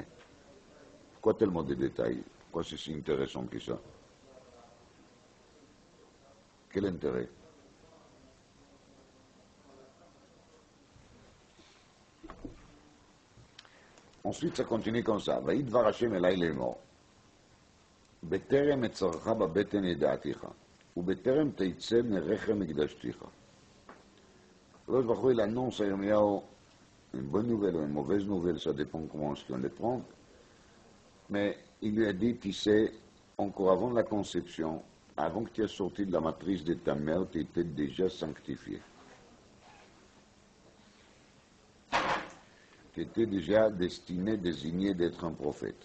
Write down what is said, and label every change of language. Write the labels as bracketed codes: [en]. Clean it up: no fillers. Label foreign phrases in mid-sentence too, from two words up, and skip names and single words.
[fr] Pourquoi tellement de détails? Pourquoi c'est si intéressant que ça? Quel intérêt? Ensuite, ça continue comme ça. [he] וידבר השם אליי לאמור, בטרם אצרך בבטן ידעתיך, ובטרם תצא מרחם הקדשתיך. הקדוש ברוך הוא, [fr] il annonce à Yirmiyahu une bonne nouvelle ou une mauvaise nouvelle, ça dépend comment est-ce qu'on les prend, mais il lui a dit, tu sais, encore avant la conception, avant que tu aies sorti de la matrice de ta mère, tu étais déjà sanctifié. Tu étais déjà destiné, désigné d'être un prophète.